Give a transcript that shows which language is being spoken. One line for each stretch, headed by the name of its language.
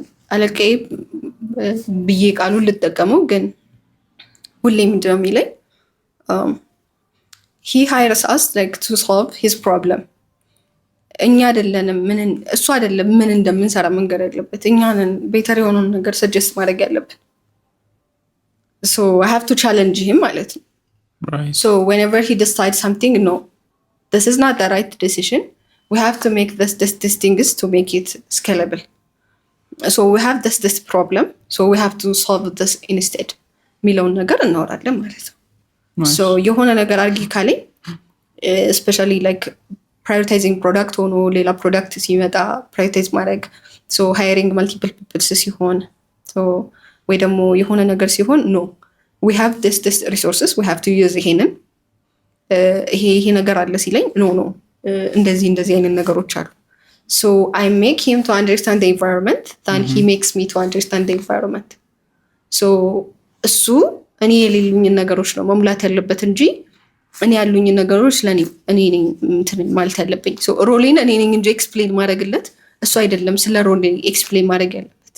Amharic: አለቃዬ ብዬ ቃሉን ልጠቀመው ግን ሁሌ ምንድን ነው የሚለኝ
English: he hires us like to solve his problem።
Amharic: እኛ አይደለንም እሱ አይደለም ምን እንደምንሰራ መንገድ ያለበት፣ እኛንን ቤተር የሆነውን ነገር ሰጀስት ማድረግ ያለብን።
English: so I have to challenge him
Amharic: ማለት ነው።
English: so whenever he decides something, no, this is not the right decision, we have to make this things to make it scalable. so we have this problem, so we have to solve this instead
Amharic: የሚለውን ነገር እናወራለን ማለት ነው።
English: so
Amharic: የሆነ ነገር አርጊ ካለኝ
English: especially like prioritizing product
Amharic: ሆኖ ሌላ ፕሮዳክት ሲመጣ
English: prioritize ማድረግ፣ so hiring multiple people ሲሆን so
Amharic: ወይ ደግሞ የሆነ ነገር ሲሆን
English: no, we have this resources, we have to use
Amharic: ይሄንን ይሄ ነገር አለ ሲለኝ
English: no
Amharic: እንደዚህ አይነት ነገሮች አሉ።
English: so I make him to understand the environment than he makes me to understand the environment.
Amharic: so እሱ እኔ የሌሉኝን ነገሮች ነው መሙላት ያለበት እንጂ እኔ ያሉኝ ነገሮች ለኔ እኔ ነኝ እንትን ማለት ያለብኝ። so ሮሌን እኔ ነኝ እንጂ ኤክስፕሌን ማድረግለት እሱ አይደለም ስለ ሮሌ ኤክስፕሌን ማድረግ ያለበት።